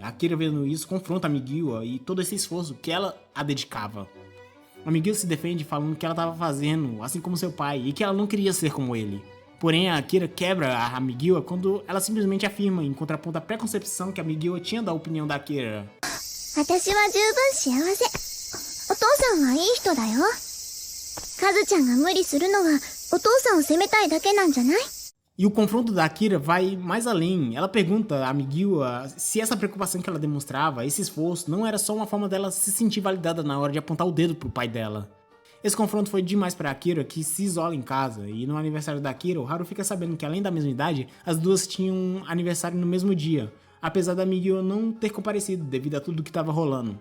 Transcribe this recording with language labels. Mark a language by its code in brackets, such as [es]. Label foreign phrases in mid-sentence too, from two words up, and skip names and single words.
[pt] A Akira, vendo isso, confronta a Miguel e todo esse esforço que ela a dedicava. A Miguel se defende falando que ela estava fazendo, assim como seu pai, e que ela não queria ser como ele. Porém, a Akira quebra a Miguel quando ela simplesmente afirma, em contraponto à preconcepção que a Miguel tinha da opinião da Akira. [ja] 私は十分幸せ。お父さんはいい人だよ。カズちゃんが無理するのはお父さんを責めたいだけなんじゃない？ [pt] E o confronto da Akira vai mais além. Ela pergunta a Miguel se essa preocupação que ela demonstrava, esse esforço, não era só uma forma dela se sentir validada na hora de apontar o dedo pro pai dela. Esse confronto foi demais pra Akira, que se isola em casa, e no aniversário da Akira, o Haru fica sabendo que além da mesma idade, as duas tinham aniversário no mesmo dia, apesar da Miguel não ter comparecido devido a tudo que estava rolando.